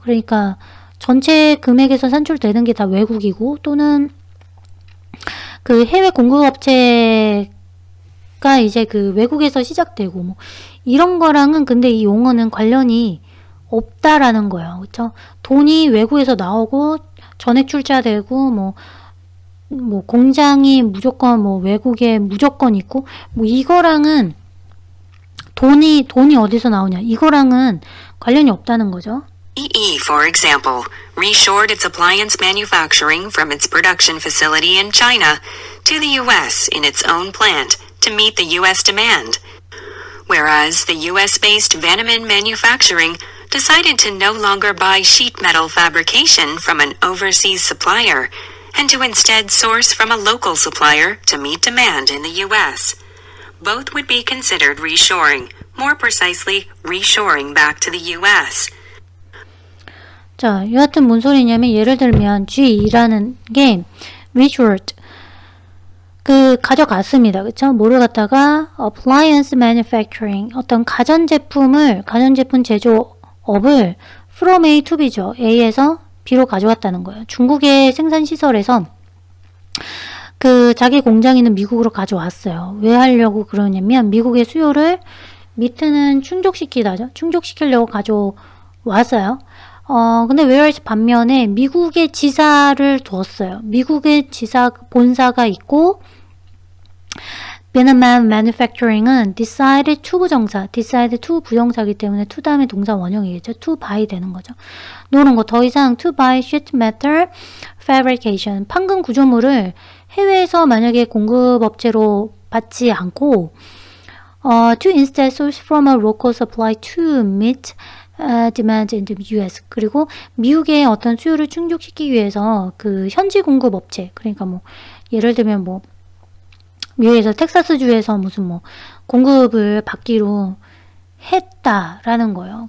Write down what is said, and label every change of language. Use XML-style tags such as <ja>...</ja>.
<ko>그러니까 전체 금액에서 산출되는 게 다 외국이고 또는 그 해외 공급업체가 이제 그 외국에서 시작되고 뭐 이런 거랑은 근데 이 용어는 관련이 없다라는 거예요. 그쵸? 돈이 외국에서 나오고 전액 출자되고 뭐 공장이 무조건 뭐 외국에 무조건 있고 뭐 이거랑은 돈이 어디서 나오냐 이거랑은 관련이 없다는 거죠.</ko> <en>EE, for example, reshored its appliance manufacturing from its production facility in China to the US in its own plant to meet the US demand. Whereas the US-based Vanaman Manufacturing decided to no longer buy sheet metal fabrication from an overseas supplier and to instead source from a local supplier to meet demand in the US. Both would be considered reshoring, more precisely, reshoring back to the US.</en> <ko>자, 여하튼 뭔 소리냐면 예를 들면 G라는 게 reshored 그 가져갔습니다. 그쵸? 뭐를 갖다가 appliance manufacturing 어떤 가전제품 제조업을 from A to B죠. A에서 B로 가져왔다는 거예요. 중국의 생산시설에서 그 자기 공장이 있는 미국으로 가져왔어요. 왜 하려고 그러냐면 미국의 수요를 미트는 충족시키려고 가져왔어요. 근데 whereas 반면에 미국의 지사를 두었어요. 미국의 지사 본사가 있고 Vanaman Manufacturing은 decide to 부정사, decide to 부정사이기 때문에 to 다음에 동사 원형이겠죠. to buy 되는 거죠. 노는 거 더 이상 to buy sheet metal fabrication 판금 구조물을 해외에서 만약에 공급업체로 받지 않고 to instead source from a local supply to meet demand in the US. 그리고 미국의 어떤 수요를 충족시키기 위해서 그 현지 공급 업체, 그러니까 뭐 예를 들면 뭐 미국에서 텍사스주에서 무슨 뭐 공급을 받기로 했다라는 거예요.</ko>